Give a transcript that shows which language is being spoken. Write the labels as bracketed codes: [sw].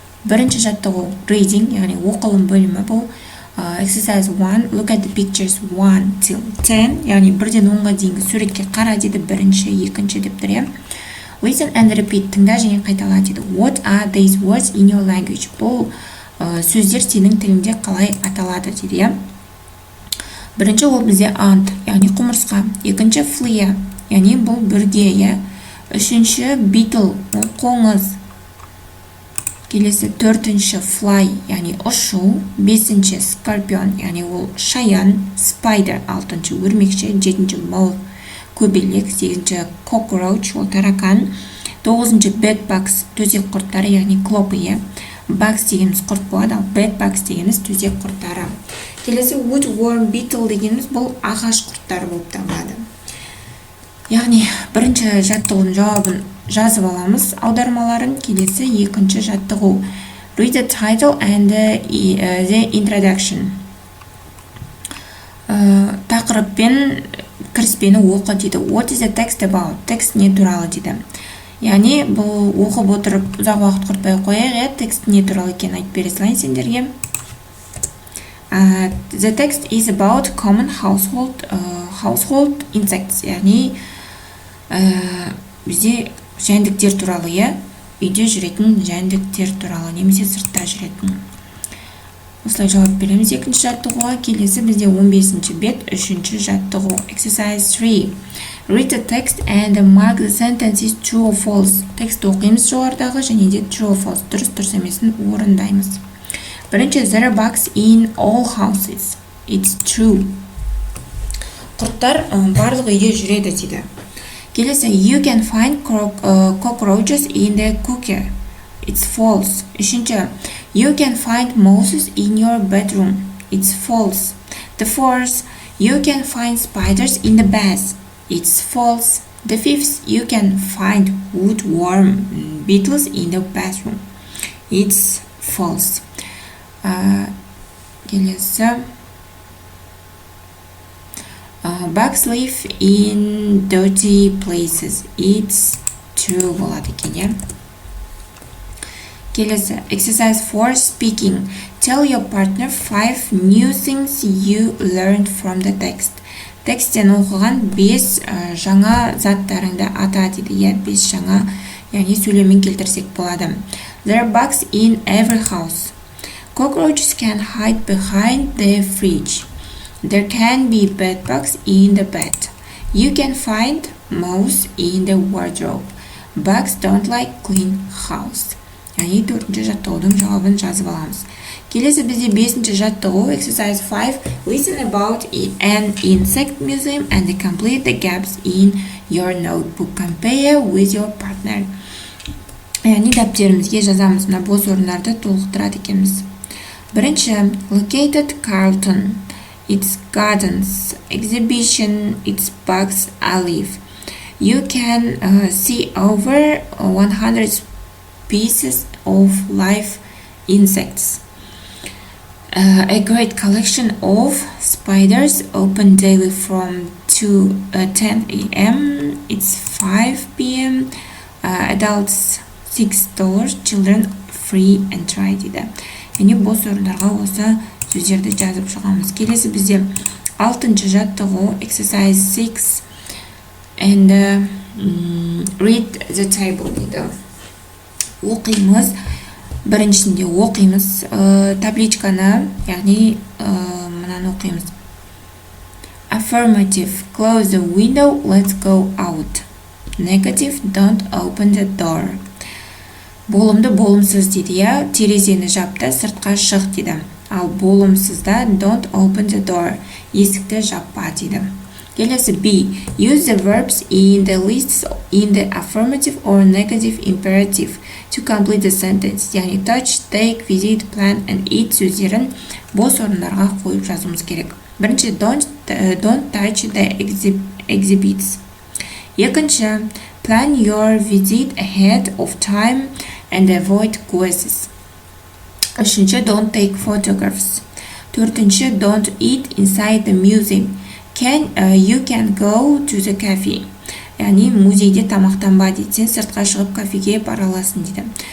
[kk] Бірінші жаттығу [en] reading, [kk] яғни оқылым бөлімі бұл. [en] Exercise 1, look at the pictures 1 till 10, [kk] яғни 1-ден 10-ға дейінгі суретке қара дейді, бірінші, екінші деп тұр. [en] Listen and repeat, [kk] тыңда және қайтала дейді. [en] What are these words in your language? [kk] Бұл сөздер сенің тілінде қалай аталады дейді. Бірінші ол бізде ant, яғни құмырсқа. Екінші flea, яғни бұл бүрге. Үшінші beetle, ол қоңыз. Келесі төртінші fly, яғни ұшу. Бесінші scorpion, яғни ол шаян. Spider, алтыншы өрмекші. Жетінші moth, көбелек. Сегізінші cockroach, ол таракан. Тоғызыншы bedbugs, төсек құрттары, яғни клопы. Bugs дегеніміз құрт болады, ал bedbugs дегеніміз төсек құрттары. Келесі woodworm beetle дегеніміз бұл ағаш құрттары болып табылады. Яғни бірінші жаттығудың жауабын жазып аламыз, аудармаларын. Келесі екінші жаттығу. [en] Read the title and the introduction. [kk] Тақырып пен кіріспені оқы дейді. [en] What is the text about? [kk] Текст не туралы дейді. Яғни бұл оқып отырып ұзақ уақыт құртпай қояйық, текст не туралы екенін айтып бере салайын сендерге. [en] The text is about common household insects. [kk] Яғни бізде жәндіктер туралы, үйде жүретін жәндіктер туралы, немесе сыртта жүретін. Осылай жауап береміз екінші жаттығуға. Келесі бізде 15-ші бет, үшінші жаттығу. [en] Exercise 3. Read the text and mark the sentences true or false. [kk] Текст оқимыз жоғарыдағы және де [en] true or false. [kk] Дұрыс емесін орындаймыз. Бірінші, [en] there are bugs in all houses. It's true. [kk] Құрттар барлық үйде жүреді дейді. Келесі, [en] you can find cockroaches in the cooker. It's false. Үшінші, you can find moths in your bedroom. It's false. The fourth, you can find spiders in the bath. It's false. The fifth, you can find woodworm beetles in the bathroom. It's false. [kk] Келесі, [en] bugs live in dirty places. It's true [kk] болады екен. Келесі, [en] exercise 4, speaking. Tell your partner 5 new things you learned from the text. [kk] Тексттен оқыған 5 жаңа заттарыңды ата дейді. 5 жаңа, яғни сөйлемін келтірсек болады. [en] There are bugs in every house. Cockroaches can hide behind the fridge. There can be bedbugs in the bed. You can find moths in the wardrobe. Bugs don't like clean house. [kk] Яғни төртінші жаттығудың жауабын жазып аламыз. Келесі бізде 5-ші жаттығу, [en] exercise 5, listen about an insect museum and complete the gaps in your notebook. Compare with your partner. [kk] Яғни дәптерімізге жазамыз, мына бос орындарды толықтырады екенбіз. [en] Бірінші, located Carlton. Its gardens, exhibition, its bugs alive. You can see over 100 pieces of live insects. A great collection of spiders open daily from 10 a.m. It's 5 p.m. Adults $6, children free and try [kk] дейді. Яғни бос орындарға осы сөздерді жазып шығамыз. Келесі бізде 6-ші жаттығу, [en] exercise 6, and read the table [kk] дейді. Оқимыз. Біріншісінде оқимыз табличканы, яғни мынаны оқимыз. [en] Affirmative, close the window, let's go out. Negative, don't open the door. [kk] Болымды болымсыз дейді, терезені жапты, сыртқа шық дейді. Ал болымсызда [en] don't open the door, [kk] есікті жаппа дейді. Келесі B. [en] Use the verbs in the lists in the affirmative or negative imperative to complete the sentence. [kk] Яғни [en] touch, take, visit, plan and eat [kk] сөздерін бос орындарға қойып жазуымыз керек. Бірінші, [en] don't touch the exhibits. [kk] Екінші, [en] plan your visit ahead of time and avoid quizzes. [kk] Үшінші, [en] don't take photographs. [kk] Төртінші, [en] don't eat inside the museum. You can go to the cafe. [kk] Яғни музейде тамақтанба дейді. Сен сыртқа шығып кафеге бара аласың дейді.